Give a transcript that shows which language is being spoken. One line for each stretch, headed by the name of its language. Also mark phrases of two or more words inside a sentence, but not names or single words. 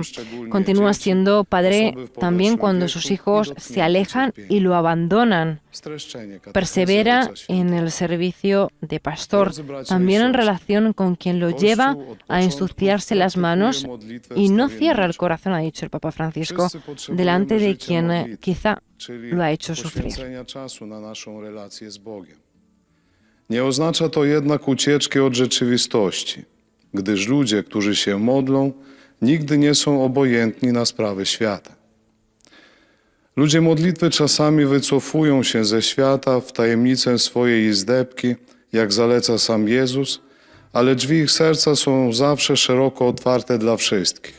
Spanish: Continúa siendo padre también cuando sus hijos se alejan y lo abandonan. Persevera en el servicio de pastor, también en relación con quien lo lleva a ensuciarse las manos y no cierra el corazón, ha dicho el Papa Francisco, delante de quien quizá lo ha hecho sufrir.
Polish: Nie oznacza to jednak ucieczki od rzeczywistości, gdyż ludzie, którzy się modlą, nigdy nie są obojętni na sprawy świata. Ludzie modlitwy czasami wycofują się ze świata w tajemnicę swojej izdebki, jak zaleca sam Jezus, ale drzwi ich serca są zawsze szeroko otwarte dla wszystkich.